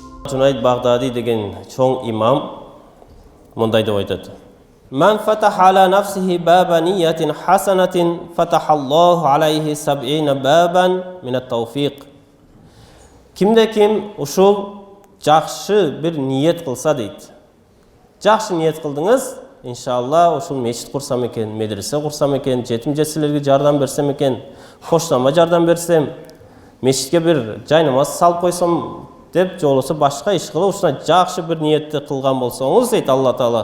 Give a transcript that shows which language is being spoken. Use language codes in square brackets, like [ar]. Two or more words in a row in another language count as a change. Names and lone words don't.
[ky] Junayd Baghdadi деген чоң имам мындай деп айтады. [ar] من فتح على نفسه باب نية حسنة فتح الله عليه سبعين بابا من التوفيق. [ky] Кимде-ким ушул жакшы бир ниет кылса дейт. Жакшы ниет кылдыңыз, иншалла ушул мечит курсам экен, медресе курсам экен, жетим жесирлерге жардам берсем экен, коштама жардам берсем, мечитке бир жай намаз салып койсом деп жолосо башка иш кылып, ушуна жакшы бир ниетти кылган болсоңуз дейт Алла Таала.